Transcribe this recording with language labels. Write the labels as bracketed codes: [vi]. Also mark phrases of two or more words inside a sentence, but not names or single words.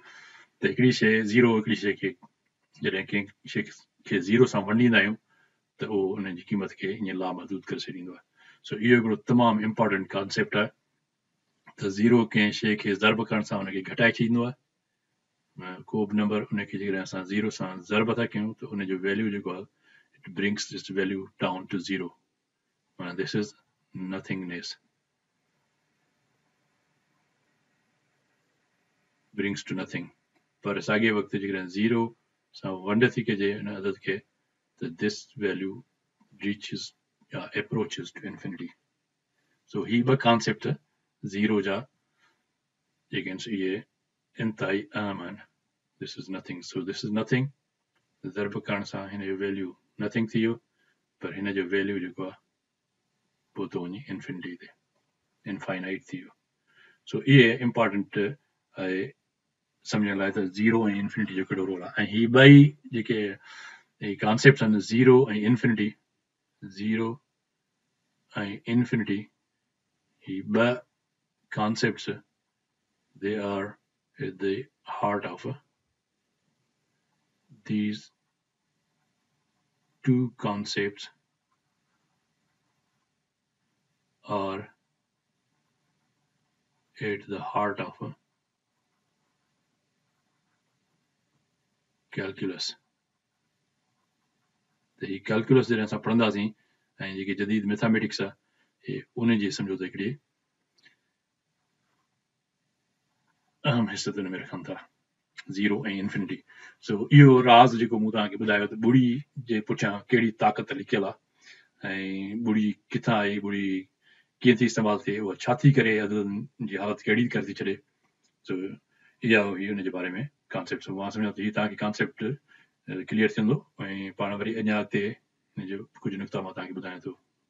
[sd] त हिकिड़ी शइ ज़ीरो हिकिड़ी शइ खे जॾहिं कंहिं शइ खे ज़ीरो सां वंडींदा आहियूं त उहो उन जी क़ीमत खे ईअं लामहदूद करे छॾींदो आहे सो इहो हिकिड़ो तमामु [en] important concept [sd] आहे त ज़ीरो कंहिं शइ खे ज़र्ब करण सां हुनखे घटाए छॾींदो आहे को बि नंबर उनखे जेकॾहिं असां ज़ीरो सां ज़र्ब था कयूं त उनजो वैल्यू जेको आहे [en] it brings this value down to zero [sd] माना [en] this is nothingness brings to nothing [sd] पर साॻिए वक़्तु जेकॾहिं ज़ीरो सां वंड थी कजे उन अदद खे त [en] this value reaches approaches to infinity so [sd] ही ॿ कॉन्सेप्ट ज़ीरो जा जेके आहिनि इहे इंतहाई अहम आहिनि [en] this is nothing so this is nothing [sd] ज़र्ब करण सां हिन जो वैल्यू नथिंग थी वियो पर हिन जो वैल्यू जेको आहे पोइ थो वञे इंफिनिटी ते इनफाइनाइट थी वियो सो इहे इम्पोर्टेंट आहे सम्झण लाइ त ज़ीरो ऐं इंफिनिटी जो कहिड़ो रोल आहे ऐं ही ॿई जेके कॉन्सेप्ट्स आहिनि ज़ीरो ऐं इन्फिनिटी ही ॿ कॉन्सेप्ट्स [en] they are at the heart of these two concepts are at the heart of calculus [sd] त ही कैलकुलस जॾहिं असां पढ़ंदासीं ऐं जेके जदीद मैथमेटिक्स आहे उन जी सम्झो त हिकिड़ी अहम हिसो हुन में रखनि था ज़ीरो ऐं इन्फिनिटी सो इहो राज़ जेको मूं तव्हांखे ॿुधायो त ॿुड़ी जे पुठियां कहिड़ी ताक़त लिकियल आहे ऐं ॿुड़ी किथां आई ॿुड़ी कीअं थी इस्तेमालु थिए उहा छा थी करे अददनि जी हालत खे अहिड़ी करे थी छॾे सो इहा हुई हुन जे बारे में कॉन्सेप्ट मां सम्झां थो हीउ तव्हांखे कॉन्सेप्ट क्लियर थींदो ऐं पाण वरी अञा अॻिते हिन जो कुझु नुक़्ता मां तव्हांखे ॿुधायां थो